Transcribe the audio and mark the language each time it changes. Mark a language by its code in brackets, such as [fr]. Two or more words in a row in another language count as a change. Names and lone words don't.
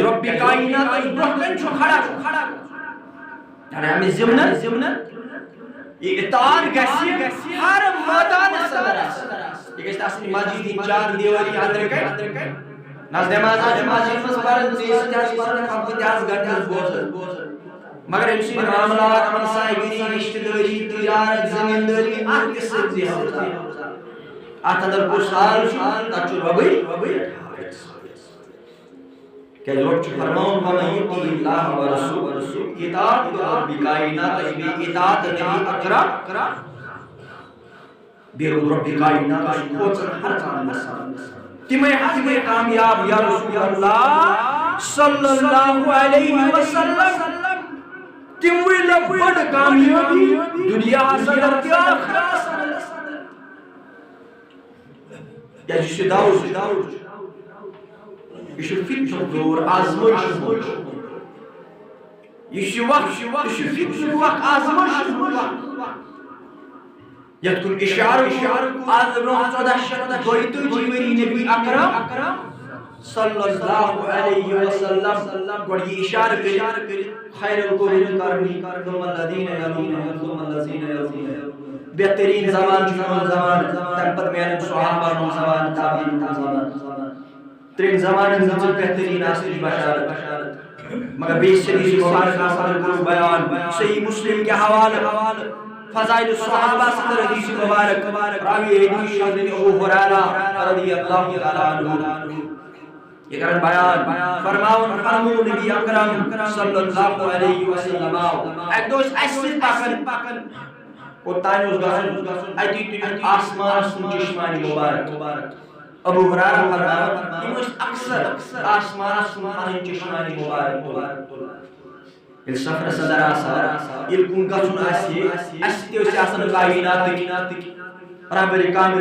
[ks] رۄبِ کاینات برونٛہہ کَنہِ چھُ کھڑا ہمیں ضمنن یہ اطاعت گژھِ ہر میدانس اندر آسٕنۍ یہِ گژھِ آسٕنۍ مسجدِ چار دیواری اندر کَنہِ نظ نماز منٛز پرن ژیٖر تہِ آسہِ پرن خطبہٕ تہِ آسہِ گرِ آسہِ بوزان مگر أمۍ سٕنٛدۍ معاملات ہمسایگی رشتہٕ دٲری تجارت زمیٖندٲری اتھ تہِ سۭتۍ اتھ اندر کُس حال چھُ تتھ چھُ رۄبٕے کیٛازِ رۄب چھُ فرماوُن [ar] وَمَن یُطِعِ اللَّهَ وَرَسُولَهُ [ks] اطاعت رۄبِ کایناتس بیٚیہِ اطاعت نبی اکرم بیٚیہِ روٗد رۄبِ کایناتس کھوژان ہر کانٛہہ تِمے حظ گٔے کامیاب [ar] یا رسول اللہ صلی اللہ علیہ وسلم [ks] تِم وٕلۍ بٔڑ کامیٲبی دُنیاہس اندر تہِ آخرتس اندر کیٛازِ یہِ چھُ دور یہ فتنُک دور آزمٲیشُک دور یہ فتنُک وقت آزمٲیشُک وقت یتھ کُن اِشارٕ آز برونٛہہ 1432 ؤری نبی اکرم [ar] صلی اللہ علیہ وسلم [ks] گۄڈٕ یہِ اِشارٕ کٔرِتھ [ar] خیر القرون قرنی ثم الذین یلونہم ثم الذین یلونہم [ks] بہترین زمان چھُ میون زمان تمہِ پتہٕ میانٮ۪ن صحابہن ہُنٛد زمان تابعیٖن ہُنٛد زمان ترٛٮ۪ن زمانن منٛز بہترین آسنٕچ بشارت مگر بیٚیہِ چھِ حدیث مبارک آسان کوٚر بیان صحیح مسلم کے حوالہ فضائل الصحابہ صدر حدیث مبارک راوی حدیث حضرت ابو ہریرہ [ar] رضی اللہ تعالیٰ عنہ [ks] یہ کرن بیان فرماون نبی اکرم [ar] صلی اللہ علیہ وسلم [ks] ایک دوست اَسہِ سۭتۍ پکن کوٚتانۍ اوس گژھُن اتی تُلِتھ آسمانس کُن چشمانہِ مبارک ابو ہریرہ فرماوان یِم ٲسۍ اکثر آسمانس کُن پنٕنۍ چشمانہِ مبارک تُلان ییٚلہِ سفرس اندر آسان ییٚلہِ کُن گژھُن آسہِ اَسہِ تہِ ٲسۍ آسان کایناتٕکۍ رہبر کامل